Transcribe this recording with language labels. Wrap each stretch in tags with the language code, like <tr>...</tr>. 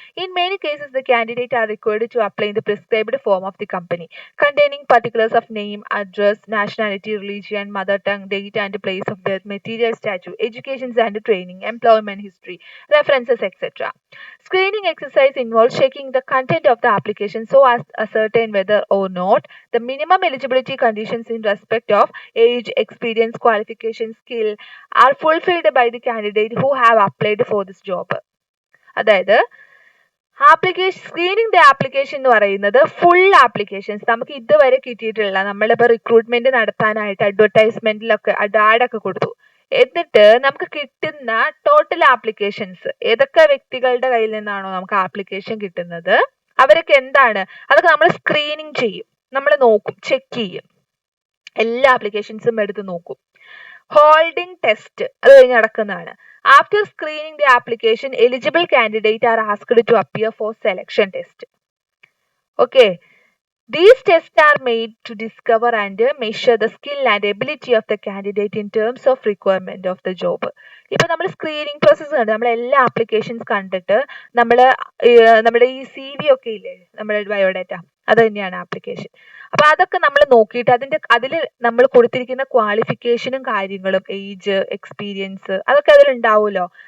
<en>In many cases, the candidates are required to apply in the prescribed form of the company, containing particulars of name, address, nationality, religion, mother tongue, date and place of birth, material status, education and training, employment history, references, etc. Screening exercise involves checking the content of the application so as to ascertain whether or not the minimum eligibility conditions in respect of age, experience, qualification, skill are fulfilled by the candidate who have applied for this job.</en> <ml>അതായത് application screening the application എന്ന് പറയുന്നത് full applications നമുക്ക് ഇതുവരെ കിട്ടിയിട്ടുള്ള, നമ്മളിപ്പോൾ recruitment നടത്താനായിട്ട് അഡ്വർടൈസ്മെന്റിലൊക്കെ ആഡൊക്കെ കൊടുത്തു, എന്നിട്ട് നമുക്ക് കിട്ടുന്ന ടോട്ടൽ ആപ്ലിക്കേഷൻസ്, ഏതൊക്കെ വ്യക്തികളുടെ കയ്യിൽ നിന്നാണോ നമുക്ക് ആപ്ലിക്കേഷൻ കിട്ടുന്നത് അവരൊക്കെ എന്താണ്, അതൊക്കെ നമ്മൾ സ്ക്രീനിങ് ചെയ്യും, നമ്മൾ നോക്കും, ചെക്ക് ചെയ്യും, എല്ലാ ആപ്ലിക്കേഷൻസും എടുത്ത് നോക്കും. ഹോൾഡിംഗ് ടെസ്റ്റ് അത് കഴിഞ്ഞ് നടക്കുന്നതാണ്.</ml> <en>After screening the application, eligible candidates are asked to appear for selection test. Okay. These tests are made to discover and measure the skill and ability of the candidate in terms of requirement of the job.</en> <ml>ഇപ്പോൾ നമ്മൾ screening process കണ്ട് നമ്മൾ എല്ലാ applications കണ്ടിട്ട് നമ്മുടെ ഈ CV ഒക്കെ ഇല്ലേ, നമ്മുടെ ബയോഡാറ്റ, അത് തന്നെയാണ് ആപ്ലിക്കേഷൻ. അപ്പൊ അതൊക്കെ നമ്മൾ നോക്കിയിട്ട് അതിൽ നമ്മൾ കൊടുത്തിരിക്കുന്ന ക്വാളിഫിക്കേഷനും കാര്യങ്ങളും, ഏജ്, എക്സ്പീരിയൻസ്, അതൊക്കെ അതിൽ ഉണ്ടാവുമല്ലോ.</ml>